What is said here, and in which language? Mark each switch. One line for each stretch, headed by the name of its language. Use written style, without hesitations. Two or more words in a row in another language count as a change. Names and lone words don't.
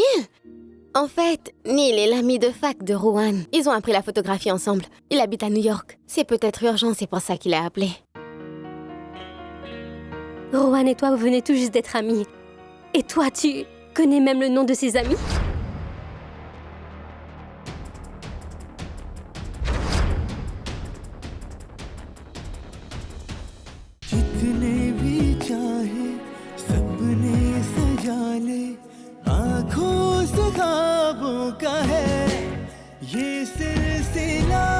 French: En fait, Neil est l'ami de fac de Rowan. Ils ont appris la photographie ensemble. Il habite à New York. C'est peut-être urgent, c'est pour ça qu'il a appelé. Rowan et toi, vous venez tout juste d'être amis. Et toi, tu connais même le nom de ses amis?
Hindi: जितने भी चाहे सपने सजा ले आँखों से ख्वाबों का है ये सिलसिला